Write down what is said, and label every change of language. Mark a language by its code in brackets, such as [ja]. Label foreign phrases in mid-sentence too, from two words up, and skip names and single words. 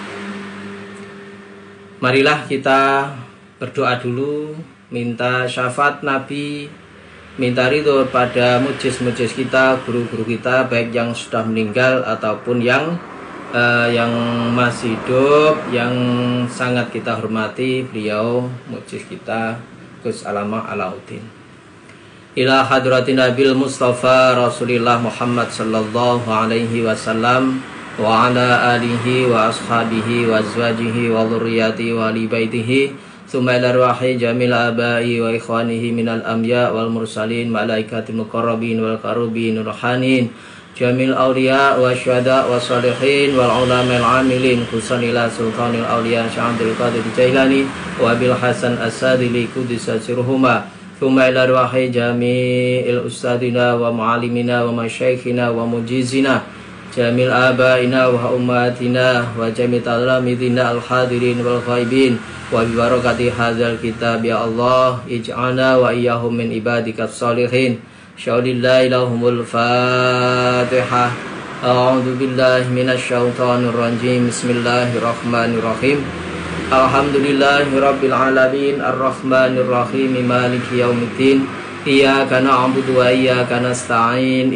[id] Marilah kita berdoa dulu, minta syafaat Nabi, minta ridho pada mujiz-mujiz kita, guru-guru kita, baik yang sudah meninggal ataupun yang masih hidup, yang sangat kita hormati, beliau mujiz kita Gus Alama Alauddin. [ar] إلى حضرة النبي المصطفى رسول الله محمد صلى الله عليه وسلم وعلى آله وأصحابه وأزواجه وذرياته ولبيته ثم إلى روح جميع آبائه وإخوانه من الأنبياء والمرسلين والملائكة المقربين والكروبيين الروحانيين جميع الأولياء و الشهداء والصالحين والعلماء العاملين خصوصا إلى سلطان الأولياء الشيخ عبد القادر الجيلاني وأبي الحسن الشاذلي قدس سرهما ثم إلى روح جميع أساتذتنا ومعلمينا ومشايخنا ومجيزينا جميع آبائنا وأمهاتنا وجميع تلامذتنا الحاضرين والغائبين وببركة هذا الكتاب يا الله اجعلنا وإياهم من عبادك الصالحين. شيء لله لهم الفاتحة. أعوذ بالله من الشيطان الرجيم. بسم الله الرحمن الرحيم الحمد لله رب العالمين الرحمن الرحيم مالك يوم الدين. إياك نعبد وإياك نستعين.